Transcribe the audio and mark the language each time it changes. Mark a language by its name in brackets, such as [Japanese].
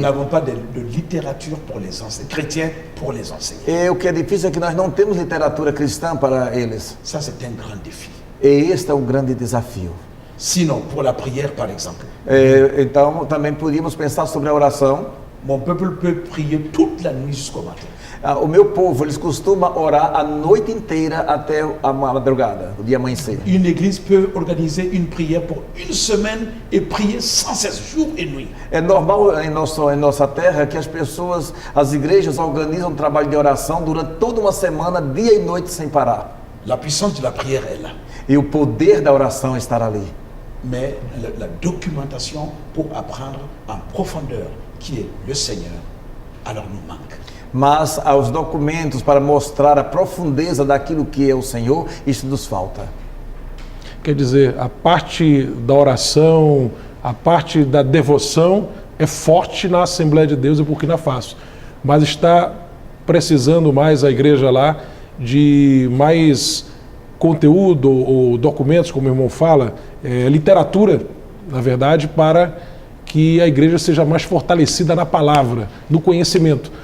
[French] n'avons pas de littérature pour les enseignants, chrétiens pour les enseigner. [Portuguese] E o que é difícil é que nós não temos literatura cristã para eles. [French] Ça, c'est un grand défi. [Portuguese] E este é um grande desafio. [French] Sinon, pour la prière, par exemple, [Portuguese] Então, também podíamos pensar sobre a oração. [French] mon peuple peut prier toute la nuit jusqu'au matin. [Portuguese] O meu povo, eles costumam orar a noite inteira até a madrugada, o dia amanhecer. [French] Une église peut organiser une prière pour une semaine et prier sans cesse, jour et nuit. [Portuguese] É normal em nossa terra que as igrejas organizam um trabalho de oração durante toda uma semana, dia e noite, sem parar. [French] La puissance de la prière est là. [Portuguese] E o poder da oração estará ali. [French] Mais la documentation pour apprendre en profondeur qui est le Seigneur, alors nous manque. [Portuguese] Mas aos documentos para mostrar a profundeza daquilo que é o Senhor, isso nos falta. Quer dizer, a parte da oração, a parte da devoção é forte na Assembleia de Deus em Burkina Faso, mas está precisando mais a igreja lá de mais conteúdo ou documentos, como o irmão fala, literatura, na verdade, para que a igreja seja mais fortalecida na palavra, no conhecimento.